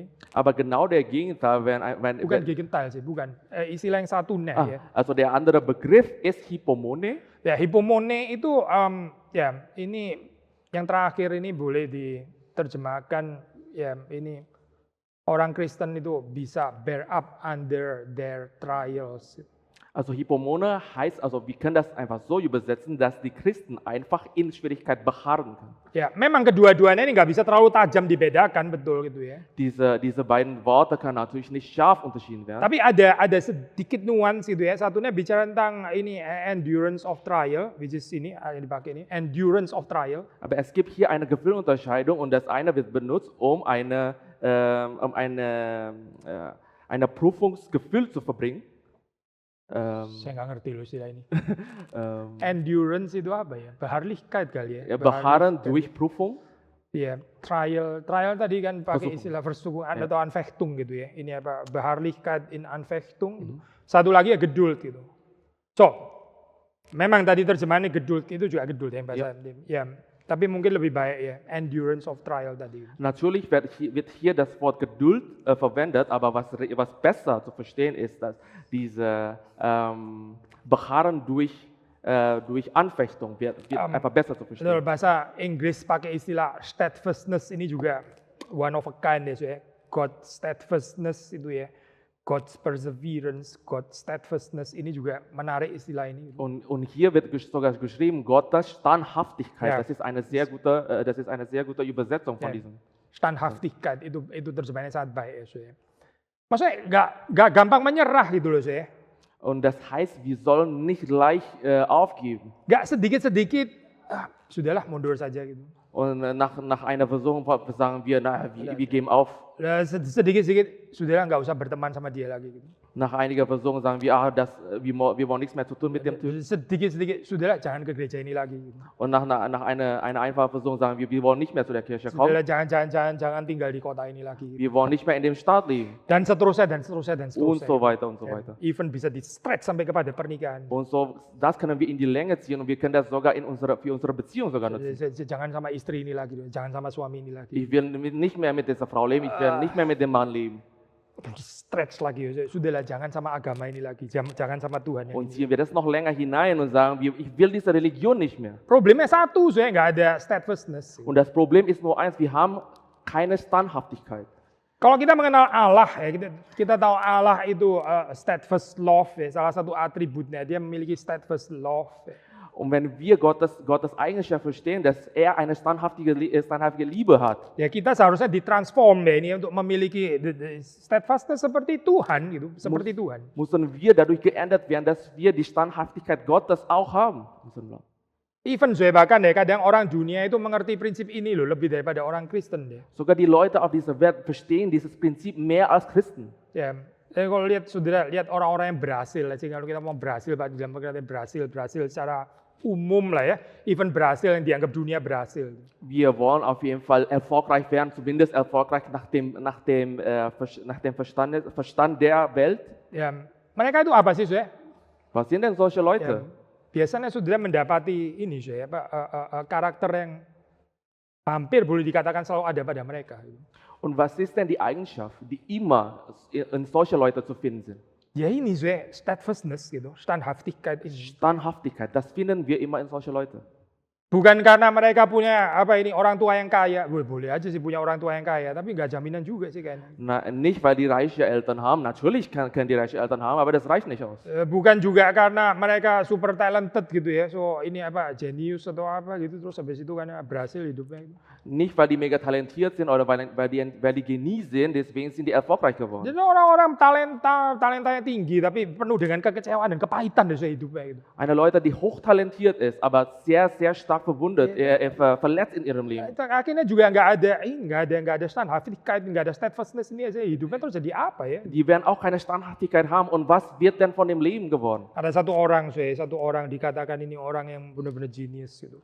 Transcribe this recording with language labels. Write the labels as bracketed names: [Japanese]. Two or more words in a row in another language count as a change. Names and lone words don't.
[German] Aber genau der Gegenteil, [Indonesian] bukan Gegenteil sih, bukan. Istilah yang satunya ya. [German] Also der andere Begriff ist Hypomone. [Indonesian] Ya, hypomone itu ya ini yang terakhir ini boleh diterjemahkan ya ini orang Kristen itu bisa [English] bear up under their trials. [German] Also Hypomone heißt, also wir können das einfach so übersetzen, dass die Christen einfach in Schwierigkeit beharren können. [Indonesian] Ya, memang kedua-duanya ini nggak bisa terlalu tajam dibedakan, betul gitu ya. [German] Diese beiden Worte kann natürlich nicht scharf unterschieden werden. [Indonesian] Tapi ada sedikit nuance gitu ya. Satunya bicara tentang ini [English] endurance of trial, which is [Indonesian] ini yang dipakai ini, [English] endurance of trial. [German] Aber es gibt hier eine Gefühlunterscheidung und das eine wird benutzt, um eine Prüfungsgefühl zu verbringen. [Indonesian] Saya nggak ngerti loh istilah ini. Endurance itu apa ya? Beharrlichkeit kali ya? [German] Beharren durch Prüfung. [Indonesian] Iya, trial tadi kan pakai istilah Versuchung atau Anfechtung gitu ya. Ini apa? [German] Beharrlichkeit in Anfechtung. [Indonesian] Satu lagi ya Geduld gitu. So, memang tadi terjemahannya Geduld itu juga Geduld ya bahasa. Ya, tapi mungkin lebih baik ya [English] endurance of trial [Indonesian] tadi. [German] Natürlich wird hier das Wort Geduld verwendet, aber was besser zu verstehen ist, dass diese Beharren durch Anfechtung wird einfach besser zu verstehen. [Indonesian] Betul, bahasa Inggris pakai istilah steadfastness ini juga [English] one of a kind [Indonesian] ya. [English] God's steadfastness [Indonesian] itu ya. [English] God's perseverance, God's steadfastness, [Indonesian] ini juga menarik istilah ini. [German] Und hier wird sogar geschrieben, Gottes Standhaftigkeit. Das ist eine sehr gute Übersetzung von diesem. [Indonesian] Standhaftigkeit itu terjemahannya sangat baik ya. Maksudnya nggak gampang menyerah gitu loh saya. [German] Und das heißt, wir sollen nicht leicht aufgeben. [Indonesian] Nggak sedikit-sedikit, sudahlah mundur saja gitu. [German] Und nach einer Versuchung sagen wir, wir geben auf. [Indonesian] Sedikit-sedikit, sudahlah nggak usah berteman sama dia lagi gitu. [German] Nach einiger Versuchung sagen wir, wir wollen nichts mehr zu tun mit dem Typ. [Indonesian] Sedikit-sedikit, sudahlah jangan ke gereja ini lagi. [German] Und nach einer einfachen Versuchung sagen wir wollen nicht mehr zu der Kirche [Indonesian] Sudahlah [German] kommen. [Indonesian] jangan tinggal di kota ini lagi. [German] Wir wollen nicht mehr in dem Staat leben. [Indonesian] Dan seterusnya, dan seterusnya, dan [German] Und [Indonesian] seterusnya. [German] so weiter und so [Indonesian] Ya, [German] weiter. [Indonesian] even bisa di-stretch sampai kepada pernikahan. [German] Und so, das können wir in die Länge ziehen und wir können das sogar für unsere Beziehung sogar nutzen. [Indonesian] Jangan sama istri ini lagi, jangan sama suami ini lagi. [German] Ich will nicht mehr mit dieser Frau leben, ich will nicht mehr mit dem Mann leben. [Indonesian] Stretch lagi, sudahlah jangan sama agama ini lagi, jangan sama Tuhan yang [German] Und [Indonesian] ini. [German] ziehen wir das noch länger hinein und sagen, ich will diese Religion nicht mehr. [Indonesian] Problemnya satu, saya nggak ada steadfastness. [German] Und das Problem ist nur eins, wir haben keine Standhaftigkeit. [Indonesian] Kalau kita mengenal Allah, ya, kita tahu Allah itu [English] steadfast love, [Indonesian] ya, salah satu atributnya dia memiliki [English] steadfast love. [Indonesian] Ya. [German] Und wenn wir Gottes Eigenschaft verstehen, dass er eine standhaftige Liebe hat, [Indonesian] Ya kita seharusnya ditransform ya ini untuk memiliki steadfastness seperti Tuhan gitu, seperti Tuhan. [German] müssen wir dadurch geändert werden, dass wir die Standhaftigkeit Gottes auch haben. [Indonesian] Even saya bahkan ya kadang orang dunia itu mengerti prinsip ini loh lebih daripada orang Kristen ya. [German] Sogar die Leute auf dieser Welt verstehen dieses Prinzip mehr als Christen. [Indonesian] Ya, saya kalau lihat saudara lihat orang-orang yang berhasil, sih kalau kita mau berhasil Pak dalam pengertian berhasil secara umum lah ya, even berhasil yang dianggap dunia berhasil. [German] Wir wollen auf jeden Fall erfolgreich werden, zumindest erfolgreich nach dem Verstand der Welt. [Indonesian] Ya, mereka itu apa sih saya? [German] Was sind denn solche [Indonesian] Ya, [German] Leute? [Indonesian] biasanya saudara mendapati ini saya karakter yang hampir boleh dikatakan selalu ada pada mereka. [German] Und was ist denn die Eigenschaft, die immer in solche Leute zu finden sind? [Indonesian] Ya ini saya steadfastness gitu, Standhaftigkeit ini. [German] Standhaftigkeit, das finden wir immer in solche Leute. [Indonesian] Bukan karena mereka punya orang tua yang kaya, boleh aja sih punya orang tua yang kaya, tapi nggak jaminan juga sih kayaknya. [German] Nicht, weil die reiche Eltern haben, natürlich können die reiche Eltern haben, aber das reicht nicht aus. [Indonesian] Bukan juga karena mereka [English] super talented [Indonesian] gitu ya, so ini genius atau apa gitu, terus habis itu kan berhasil hidupnya. [German] Nicht, weil die mega talentiert sind oder weil die Genie sind, deswegen sind die erfolgreich geworden. [Indonesian] Jadi orang-orang talentanya tinggi, tapi penuh dengan kekecewaan dan kepahitan dari hidupnya gitu. [German] Eine Leute, die hochtalentiert ist, aber sehr, sehr stark verwundet, verletzt in ihrem Leben. [Indonesian] Akhirnya juga nggak ada Standhaftigkeit, nggak ada steadfastness ini aja hidupnya terus jadi apa ya? [German] Die werden auch keine Standhaftigkeit haben und was wird denn von dem Leben geworden? [Indonesian] Ada satu orang dikatakan ini orang yang benar-benar genius gitu.